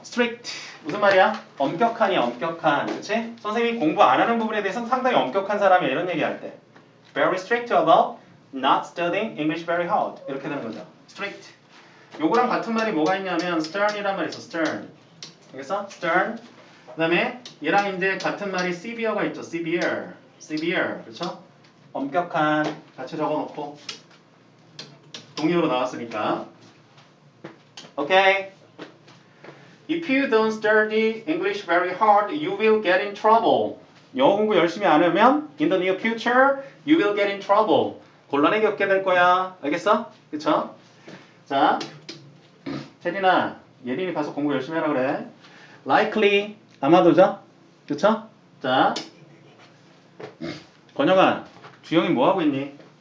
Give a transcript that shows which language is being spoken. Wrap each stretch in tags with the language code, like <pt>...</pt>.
<ko>strict 무슨 말이야? 엄격한이야. 엄격한. 그치? 선생님이 공부 안 하는 부분에 대해서는 상당히 엄격한 사람이야. 이런 얘기할 때</ko> <en>very strict about not studying English very hard</en> <ko>이렇게 되는 거죠. strict 요거랑 같은 말이 뭐가 있냐면 stern이란 말이 있어. stern 알겠어? stern 그 다음에 얘랑 이제 같은 말이 severe가 있죠. severe 그렇죠? 엄격한 같이 적어놓고 동의어로 나왔으니까 오케이.</ko> <en>If you don't study English very hard, you will get in trouble.</en> <ko>영어 공부 열심히 안 하면</ko> <en>in the near future, you will get in trouble.</en> <ko>곤란에 겪게 될 거야. 알겠어? 그쵸? 자, 채린아, 예린이 가서 공부 열심히 하라 그래. Likely, 아마도죠? 그쵸? 자, 권영아, 주영이 뭐 하고 있니?</ko>